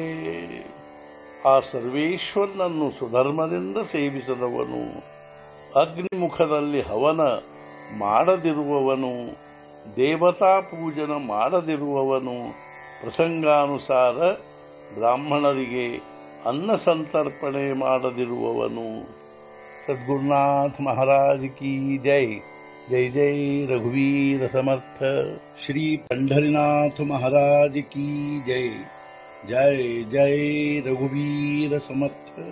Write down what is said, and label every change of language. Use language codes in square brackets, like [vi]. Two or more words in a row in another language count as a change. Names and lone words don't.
[kn] ಆ ಸರ್ವೇಶ್ವರನನ್ನು ಸುಧರ್ಮದಿಂದ ಸೇವಿಸದವನು ಅಗ್ನಿಮುಖದಲ್ಲಿ ಹವನ ಮಾಡದಿರುವವನು, ದೇವತಾ ಪೂಜನ ಮಾಡದಿರುವವನು, ಪ್ರಸಂಗಾನುಸಾರ ಬ್ರಾಹ್ಮಣರಿಗೆ ಅನ್ನ ಸಂತರ್ಪಣೆ ಮಾಡದಿರುವವನು. [hi] सद्गुरुनाथ महाराज की जय. [mr] जय जय रघुवीर समर्थ. [hi] ಶ್ರೀ पंढरीनाथ महाराज की जय. [mr] जय जय रघुवीर समर्थ.